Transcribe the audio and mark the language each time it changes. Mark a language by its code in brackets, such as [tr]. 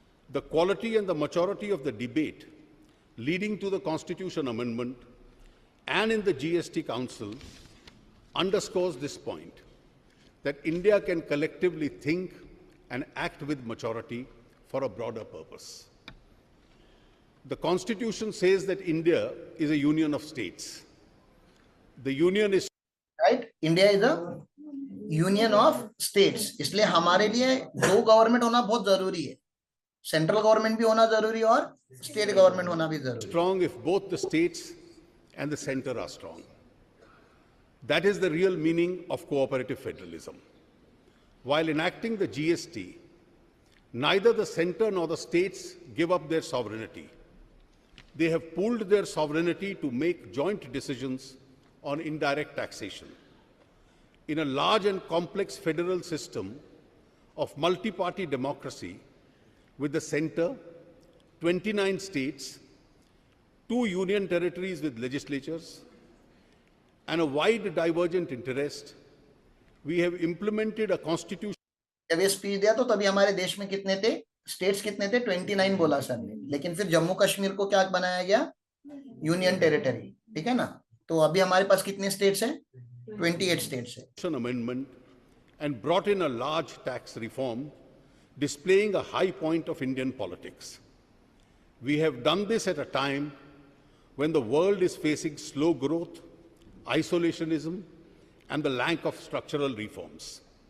[en] The quality and the maturity of the debate leading to the Constitution Amendment and in the GST Council underscores this point, that India can collectively think and act with maturity for a broader purpose. The Constitution says that India is a union of states. The union is right, India is a union of states, [hi] इसलिए हमारे लिए दो government होना बहुत जरूरी है, central government भी होना जरूरी है और स्टेट गवर्नमेंट होना भी जरूरी है। [en] strong if both the states and the center are strong. That is the real meaning of cooperative federalism. While enacting the GST, neither the center nor the states give up their sovereignty. They have pooled their sovereignty to make joint decisions on indirect taxation. In a large and complex federal system of multi-party democracy, with the center, 29 states, 2 union territories with legislatures, and a wide divergent interest, we have implemented a constitution. [hi] जब ये speech दिया तो तभी हमारे देश में कितने थे, स्टेट्स कितने थे, 29 बोला सर ने, लेकिन फिर जम्मू कश्मीर को क्या बनाया गया, यूनियन टेरिटरी, ठीक है ना। तो अभी हमारे पास कितने स्टेट्स हैं, 28 स्टेट्स है। [en] Amendment and brought in a large tax reform, displaying a high point of Indian politics. We have done this at a time when the world is facing slow growth, isolationism, and the lack of structural reforms.